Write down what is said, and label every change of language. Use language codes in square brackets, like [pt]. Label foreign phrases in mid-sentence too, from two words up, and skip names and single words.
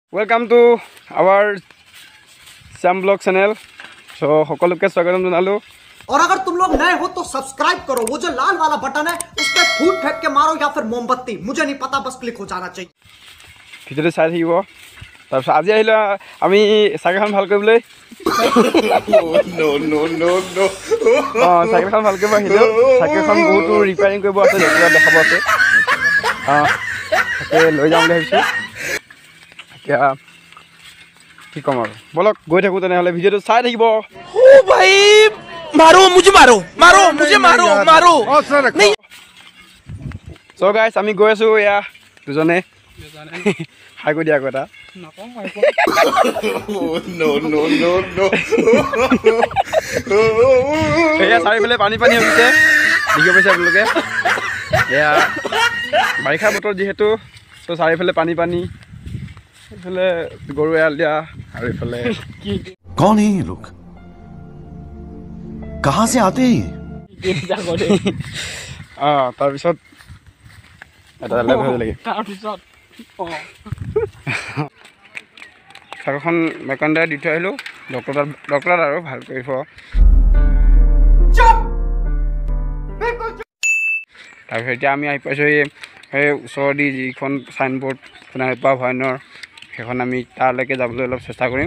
[en] Welcome to our Sam Blog channel. [as] So সকলকে স্বাগতম জানালো। [hi] और अगर तुम लोग नए हो तो सब्सक्राइब करो, वो जो लाल वाला बटन है उस पर फूट फेंक के मारो या फिर मोमबत्ती, मुझे नहीं पता, बस क्लिक हो जाना चाहिए। [as] ভিডিওটো চাই থাকিব। তাৰপিছত আজি আহিলো আমি চাইকেলখন ভাল কৰিবলৈ। চাইকেলখন ভাল কৰিব আহিলো। চাইকেলখন বহুতো ৰিপেয়াৰিং কৰিব আছে, দেখাব আছে। তাকে লৈ যাম বুলি ভাবিছোঁ। এতিয়া কি ক'ম আৰু, বলক গৈ থাকোঁ তেনেহ'লে, ভিডিঅ'টো চাই থাকিব। [hi] भाई मारो मुझे, मारो मारो मुझे, मारो मारो। [as] চ' গাইছ আমি গৈ আছোঁ, এয়া দুজনে হাই কৰি দিয়া আকৌ এটা। এয়া চাৰিওফালে পানী পানী হৈছে, দেখিব পাইছে আপোনালোকে। এয়া বাৰিষা বতৰ যিহেতু, ত' চাৰিওফালে পানী পানী, এইফালে গৰু এৰাল দিয়া আৰু এইফালে [hi] कौन है ये लोग, कहाँ से आते हैं? [as] তাৰপিছত এটা লাগে চাইকেলখন মেকানিকে দি থৈ আহিলোঁ, ডক্টৰ আৰু ভাল কৰিব। তাৰপিছত এতিয়া আমি আহি পাইছোঁ সেই ওচৰদি যিখন চাইনবোৰ্ড সোণাৰীপাৰ ভয়ানৰ, সেইখন আমি তালৈকে যাবলৈ অলপ চেষ্টা কৰিম।